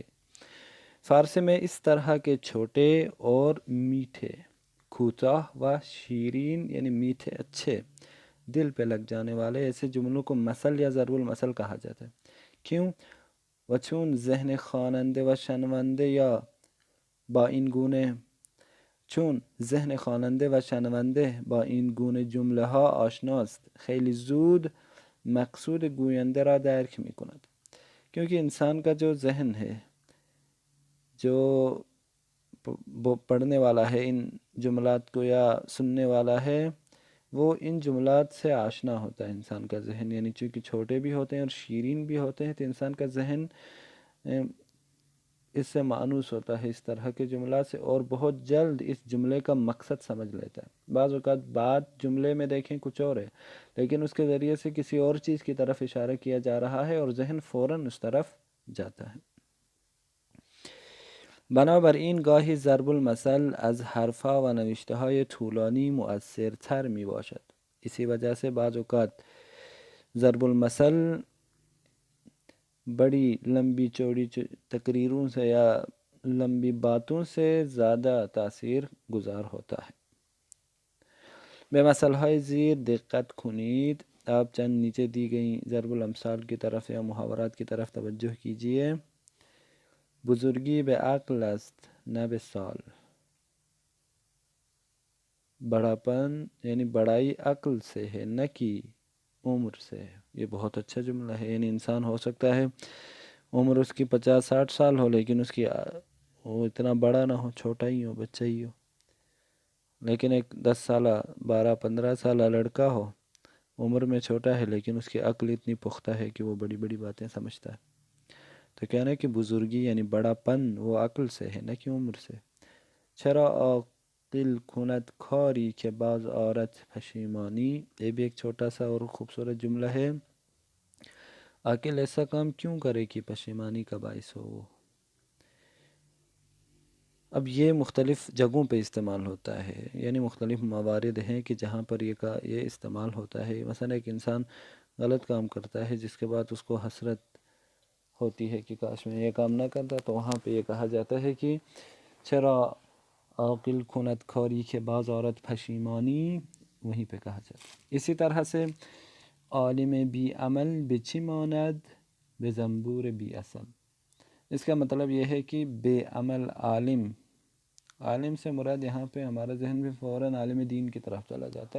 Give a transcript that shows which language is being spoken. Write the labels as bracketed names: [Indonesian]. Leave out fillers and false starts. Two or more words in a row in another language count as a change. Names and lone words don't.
[Urdu] فارسی میں اس طرح کے چھوٹے اور میٹھے، [Persian] کوتاہ و شیرین [Urdu] یعنی میٹھے اچھے، دل پہ لگ جانے والے ایسے جملوں کو مثل یا ضرب المثل کہا جاتا ہے. کیوں؟ [Persian] و چون ذہن خواننده و شنونده یا با این گونه چون ذهن خواننده و شنونده با این گونه جمله ها آشناست، خیلی زود مقصود گوینده را درک می کند. [Urdu] کیونکہ انسان کا جو ذہن ہے، جو پڑھنے والا ہے ان جملات کو یا سننے والا ہے، وہ ان جملات سے آشنا ہوتا ہے انسان کا ذہن، یعنی چونکہ چھوٹے بھی ہوتے ہیں اور شیرین بھی ہوتے ہیں، تو انسان کا ذہن اس سے مانوس ہوتا ہے اس طرح کے جملات سے، اور بہت جلد اس جملے کا مقصد سمجھ لیتا ہے۔ بعض اوقات بات جملے میں دیکھیں کچھ اور ہے، لیکن اس کے ذریعے سے کسی اور چیز کی طرف اشارہ کیا جا رہا ہے اور ذہن فوراً اس طرف جاتا ہے۔ [Persian] بنابراین گاهی ضرب المثل از حرفها و نوشته‌های طولانی مؤثرتر می باشد. [Urdu] اسی وجہ سے بعض اوقات ضرب المثل بڑی لمبی چوڑی تقریروں سے یا لمبی باتوں سے زیادہ تاثیر گزار ہوتا ہے۔ [Persian] به مثلهای زیر دقت کنید۔ [Urdu] آپ چند نیچے دی گئی ضرب الامثال کی طرف یا محاورات کی طرف توجہ کیجئے۔ [Persian] بزرگی به عقل است نه به سال۔ [Urdu] بڑاپن یعنی بڑائی عقل سے ہے نہ کہ عمر سے ہے۔ یہ بہت اچھا جملہ ہے، یعنی انسان ہو سکتا ہے عمر اس کی 50-60 سال ہو، لیکن اس کی وہ اتنا بڑا نہ ہو، چھوٹا ہی ہو، بچہ ہی ہو۔ لیکن ایک 10 سالہ 12-15 سالہ لڑکا ہو، عمر میں چھوٹا ہے لیکن اس کی عقل اتنی پختہ ہے کہ وہ بڑی بڑی باتیں سمجھتا ہے۔ تو کہنا ہے کہ بزرگی یعنی بڑا پن وہ عقل سے ہے نہ کہ عمر سے۔ [Persian] چرا عاقل کند کاری کہ باز آرد پشیمانی۔ [Urdu] یہ بھی ایک چھوٹا سا اور خوبصورت جملہ ہے۔ عاقل ایسا کام کیوں کرے کہ پشیمانی کا باعث ہو۔ اب یہ مختلف جگہوں پہ استعمال ہوتا ہے، یعنی مختلف موارد ہیں کہ جہاں پر یہ استعمال ہوتا ہے۔ مثلا ایک انسان غلط کام کرتا ہے جس کے بعد اس کو حسرت ہوتی ہے کہ کاش میں یہ کام نہ کرتا، تو وہاں پہ یہ کہا جاتا ہے کہ [Persian] چرا عاقل کند کاری کے باز عورت پشیمانی، [Urdu] وہیں پہ کہا جاتا ہے۔ اسی طرح سے [Persian] عالم بی عمل بچی ماند بے زنبور بی اصل۔ [Urdu] اس کا مطلب یہ ہے کہ بے عمل عالم سے مراد یہاں پہ ہمارا ذہن بھی فوراً عالم دین کی طرف چلا جاتا ہے۔